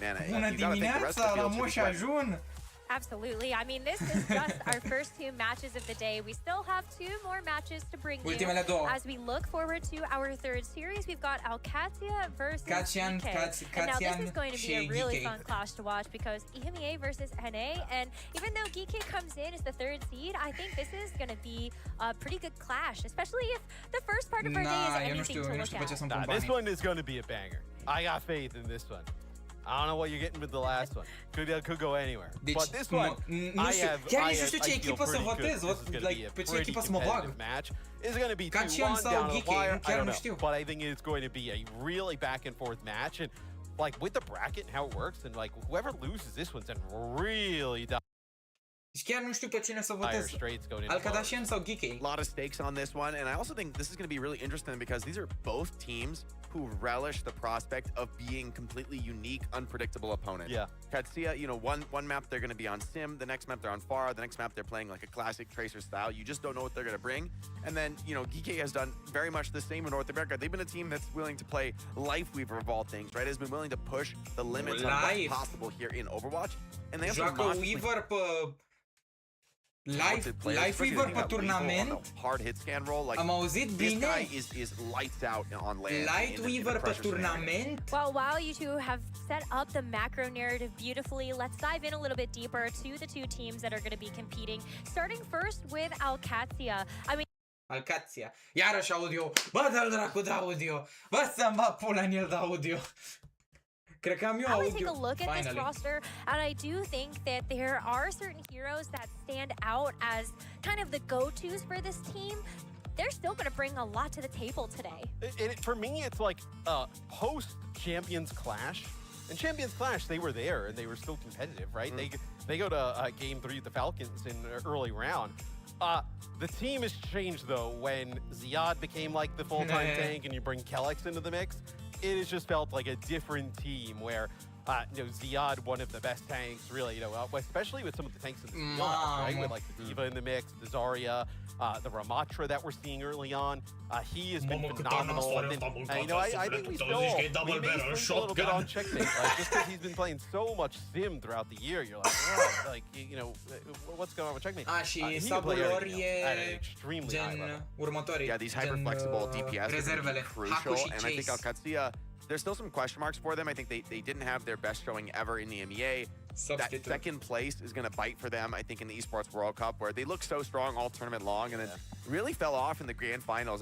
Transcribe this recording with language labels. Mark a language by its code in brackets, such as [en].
[ro] Bună dimineața, la Moș Ajun! [en] Absolutely. I mean, this is just our first 2 matches of the day. We still have 2 more matches to bring you. As we look forward to our 3rd series, we've got Alcatia versus GK. And now this is going to be a really fun clash to watch because EMEA versus NA. And even though GK comes in as the 3rd seed, I think this is going to be a pretty good clash, especially if the first part of our day is anything to look at. This one is going to be a banger. I got faith in this one. I don't know what you're getting with the last one. Could go anywhere. [ro] Deci, [en] but this one, [ro] chiar nici nu știu ce echipă să votez. Pe ce echipă să mă bag. [en] It's going to be 2-1 down the wire. I don't know. But I think it's going to be a really back and forth match. And like with the bracket and how it works, and like whoever loses this one's in really down. [ro] Deci chiar nu știu pe cine să votez. Alcadașian sau GK? [en] A lot of stakes on this one, and I also think this is going to be really interesting because these are both teams who relish the prospect of being completely unique, unpredictable opponents. Yeah. Katsuya, you know, one map they're going to be on Sim, the next map they're on Pharah, the next map they're playing like a classic Tracer style. You just don't know what they're going to bring. And then, you know, GK has done very much the same in North America. They've been a team that's willing to play Lifeweaver of all things, right? Has been willing to push the limits on what's possible here in Overwatch. And they have [ro] joacă Weaver pe Lifeweaver pe turnament. [en] Hard hit scan roll. Like, [ro] am auzit bine. [en] This guy is lights out on land. [ro] Lightweaver pe turnament. [en] Well, while you two have set up the macro narrative beautifully, let's dive in a little bit deeper to the 2 teams that are going to be competing. Starting first with Alcatia. I mean, [ro] Alcatia. Iarăși audio. Bă, dă-l dracu de audio. Bă, să-mi bag pula în el de audio. Cred că am eu audio. [en] I would take a look at this roster, and I do think that there are certain heroes that stand out as kind of the go-tos for this team. They're still going to bring a lot to the table today. For me, it's like post-Champions Clash. And Champions Clash, they were there, and they were still competitive, right? They go to Game 3 with the Falcons in the early round. The team has changed, though, when Ziad became like the full-time tank and you bring Kellex into the mix. It has just felt like a different team where, you know, Ziad, one of the best tanks, really, you know, especially with some of the tanks in the field, right? With like the D.Va in the mix, the Zarya, the Ramatra that we're seeing early on. He has been phenomenal. And, you know, I think we may sleep a little bit on checkmate. Like, just because he's been playing so much Sim throughout the year, you're like, oh, like, you know, what's going on with checkmate? [ro] Și sabul lor e gen următorii. [en] Yeah, these hyper-flexible DPS are crucial, and I think Alcatia there's still some question marks for them. I think they didn't have their best showing ever in the MEA. That second place is going to bite for them, I think, in the Esports World Cup, where they looked so strong all tournament long and then really fell off in the grand finals.